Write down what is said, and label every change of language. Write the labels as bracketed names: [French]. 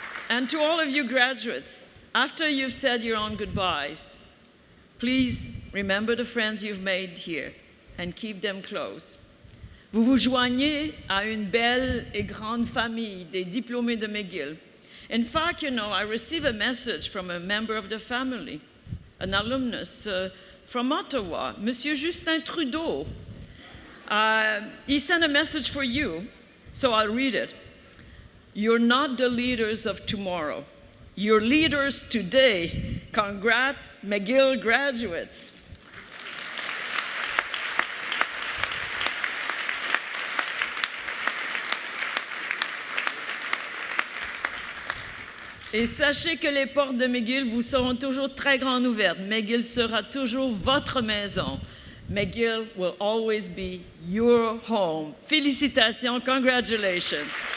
[English] And to all of you graduates, after you've said your own goodbyes, please remember the friends you've made here and keep them close. [French] Vous vous joignez à une belle et grande famille des diplômés de McGill. [English] In fact, I received a message from a member of the family, an alumnus from Ottawa, Monsieur Justin Trudeau. He sent a message for you, so I'll read it. You're not the leaders of tomorrow. You're leaders today. Congrats, McGill graduates. [French] Et sachez que les portes de McGill vous seront toujours très grandes ouvertes. McGill sera toujours votre maison. [English] McGill will always be your home. [French] Félicitations, [English] congratulations.